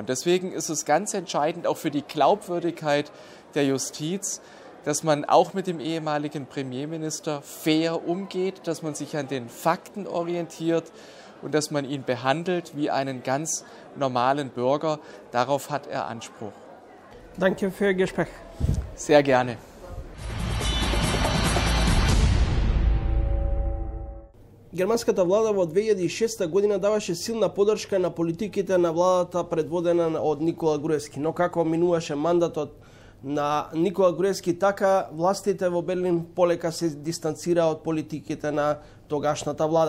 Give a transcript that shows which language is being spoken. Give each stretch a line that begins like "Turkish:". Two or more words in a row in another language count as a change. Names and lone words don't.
German: Und deswegen ist es ganz entscheidend, auch für die Glaubwürdigkeit der Justiz, dass man auch mit dem ehemaligen Premierminister fair umgeht, dass man sich an den Fakten orientiert und dass man ihn behandelt wie einen ganz normalen Bürger. Darauf hat er Anspruch. Danke für das Gespräch. Sehr gerne.
Macedonian: Германската влада во 2006 година даваше силна поддршка на политиките на владата предводена од Никола Груевски. Но како минуваше мандатот на Никола Груевски, така властите во Берлин полека се дистанцира од политиките на тогашната влада.